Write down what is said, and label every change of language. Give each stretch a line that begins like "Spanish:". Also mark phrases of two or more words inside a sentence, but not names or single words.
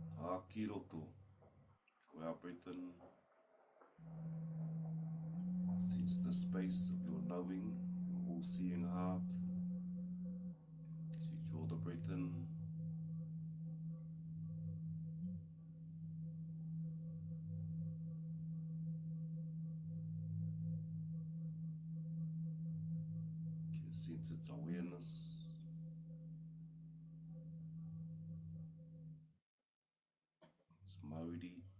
Māori: Ki roto.
English: To our breath in. Sense the space of your knowing, your all-seeing heart. As you draw the breath in, you can sense its awareness. It's Māori.